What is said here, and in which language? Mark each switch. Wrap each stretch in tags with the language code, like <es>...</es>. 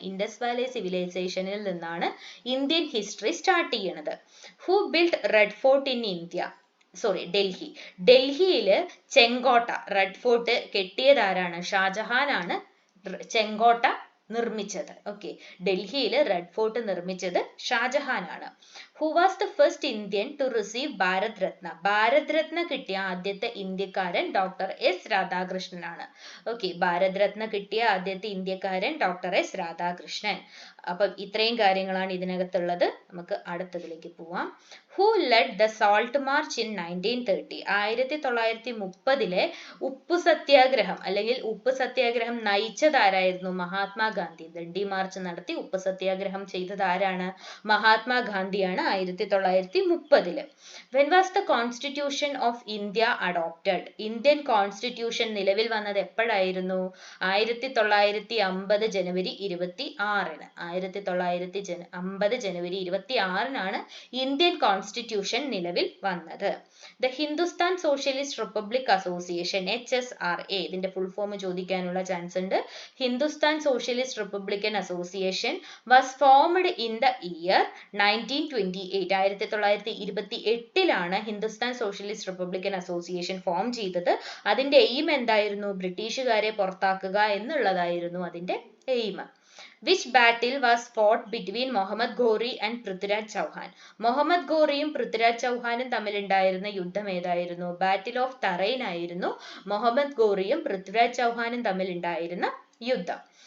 <ml>Indus Valley സിവിലൈസേഷനിൽ നിന്നാണ് Indian history start ചെയ്യുന്നത്.</ml> <en>Who build red fort in India? Delhi.</en> <ml>ഡൽഹിയില് Chenkotta red fort കെട്ടിയത് ആരാണ്? ഷാജഹാൻ ആണ് ചെങ്കോട്ട നിർമ്മിച്ചത്. ഓക്കെ, ഡൽഹിയിൽ റെഡ് ഫോർട്ട് നിർമ്മിച്ചത് ഷാജഹാൻ ആണ്.</ml> <en>Who was the first Indian to receive Bharat Ratna?</en> <ml>Bharat Ratna കിട്ടിയ ആദ്യത്തെ ഇന്ത്യക്കാരൻ doctor S രാധാകൃഷ്ണനാണ്. Okay, Bharat Ratna കിട്ടിയ ആദ്യത്തെ ഇന്ത്യക്കാരൻ ഡോക്ടർ എസ് രാധാകൃഷ്ണൻ. അപ്പം ഇത്രയും കാര്യങ്ങളാണ് ഇതിനകത്തുള്ളത്. നമുക്ക് അടുത്തതിലേക്ക് പോവാം.</ml> <en>Who led the Salt March in 1930?</en> <ml>1930 ഉപ്പു സത്യാഗ്രഹം അല്ലെങ്കിൽ ഉപ്പ് സത്യാഗ്രഹം നയിച്ചത് ആരായിരുന്നു? മഹാത്മാഗാന്ധി. ദണ്ഡി മാർച്ച് നടത്തി ഉപ്പ് സത്യാഗ്രഹം ചെയ്തത് ആരാണ്? മഹാത്മാഗാന്ധിയാണ് 1930.</ml> <en>When was the Constitution of India adopted?</en> <ml>Indian constitution നിലവിൽ വന്നത് എപ്പോഴായിരുന്നു? 1950 ജനുവരി 26-ന്. 1950 ജനുവരി 26-നാണ് ഇന്ത്യൻ കോൺസ്റ്റിറ്റ്യൂഷൻ നിലവിൽ വന്നത്. The Hindustan socialist republic association HSRA, ഇതിന്റെ ഫുൾ ഫോം ചോദിക്കാനുള്ള ചാൻസ് ഉണ്ട്.</ml> <en>Hindustan Socialist Republican Association was formed in the year 1928.</en> <ml>1928-ലാണ് Hindustan socialist Republican association form ചെയ്തത്. അതിന്റെ aim എന്തായിരുന്നു? ബ്രിട്ടീഷുകാരെ പുറത്താക്കുക എന്നുള്ളതായിരുന്നു അതിന്റെ aim.</ml> <en>Which battle was fought between Muhammad Ghori and Prithviraj Chauhan?</en> <ml>Muhammad ഘോറിയും Prithviraj ചൗഹാനും തമ്മിലുണ്ടായിരുന്ന യുദ്ധം ഏതായിരുന്നു? ബാറ്റിൽ ഓഫ് തറൈൻ ആയിരുന്നു മുഹമ്മദ് ഘോറിയും പൃഥ്വിരാജ് ചൗഹാനും തമ്മിലുണ്ടായിരുന്ന യുദ്ധം.</ml>